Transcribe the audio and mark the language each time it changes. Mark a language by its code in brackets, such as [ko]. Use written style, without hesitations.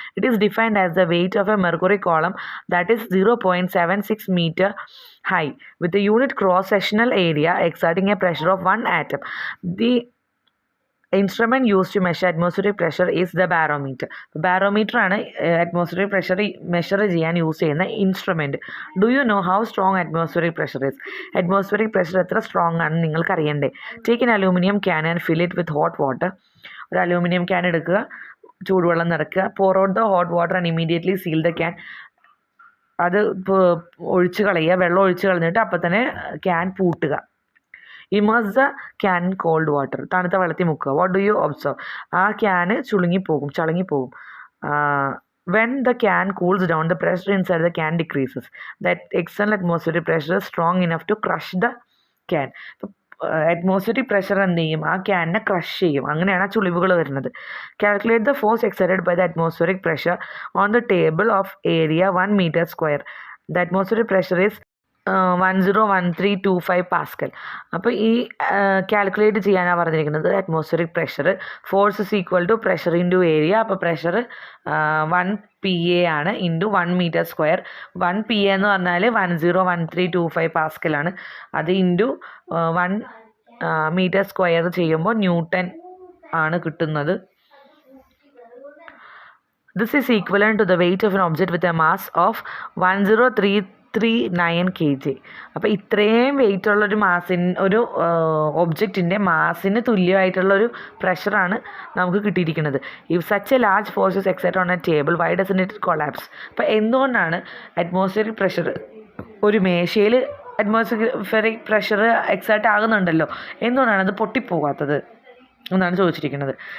[en] It is defined as the weight of a mercury column that is 0.76 meter high with a unit cross sectional area exerting a pressure of 1 atom. The instrument used to measure atmospheric pressure is the barometer. [ml] Barometer ആണ് atmospheric pressure measure ചെയ്യാൻ use ചെയ്യുന്ന instrument. [en] Do you know how strong atmospheric pressure is? [ml] atmospheric pressure എത്ര strong ആണെന്ന് നിങ്ങൾക്ക് അറിയണ്ടേ? [en] Take an aluminium can and fill it with hot water. [ml] ഒരു aluminium can എടുക്കുക, ചൂടുവെള്ളം നിറയ്ക്കുക, [en] pour out the hot water and immediately seal the can. [ml] അത് ഒഴിച്ച് കളയുക, വെള്ളം ഒഴിച്ച് കളഞ്ഞിട്ട് അപ്പം തന്നെ can പൂട്ടുക. [en] Immerse the can in cold water. [ml] തണുത്ത വെള്ളത്തിൽ മുക്കുക. [en] What do you observe? [ml] ആ can ചളങ്ങിപ്പോകും. [en] When the can cools down, the pressure inside the can decreases. That external atmospheric pressure is strong enough to crush the can. [ml] Atmospheric pressure എന്ത് ചെയ്യും? ആ ക്യാനിനെ crush ചെയ്യും. അങ്ങനെയാണ് ആ ചുളിവുകൾ വരുന്നത്. [en] Calculate the force excited by the atmospheric pressure on the table of area 1 meter square. The atmospheric pressure is 101325 pascal. [ml] അപ്പോൾ ഈ കാൽക്കുലേറ്റ് ചെയ്യാനാണ് പറഞ്ഞിരിക്കുന്നത് atmospheric pressure. [en] Force is equal to pressure into area. [ml] അപ്പോൾ പ്രഷർ 1 PA ആണ് into 1 meter square. 1 PA എന്ന് പറഞ്ഞാൽ 101325 പാസ്കലാണ്. അത് into 1 meter square ചെയ്യുമ്പോൾ ന്യൂട്ടൺ ആണ് കിട്ടുന്നത്. [en] This is equivalent to the weight of an object with a mass of 10339 kg. [ml] അപ്പോൾ ഇത്രയും വെയിറ്റ് ഉള്ളൊരു ഒരു ഒബ്ജക്റ്റിൻ്റെ മാസിന് തുല്യമായിട്ടുള്ളൊരു പ്രഷറാണ് നമുക്ക് കിട്ടിയിരിക്കുന്നത്. [en] If such a large force is excited on a table, why doesn't it collapse? [ml] അപ്പോൾ എന്തുകൊണ്ടാണ് അറ്റ്മോസ്ഫിയറിക് പ്രഷർ ഒരു മേശയിൽ അറ്റ്മോസ്ഫിയറിക് പ്രഷർ എക്സൈറ്റ് ആകുന്നുണ്ടല്ലോ, എന്തുകൊണ്ടാണ് അത് പൊട്ടിപ്പോകാത്തത് എന്നാണ് ചോദിച്ചിരിക്കുന്നത്.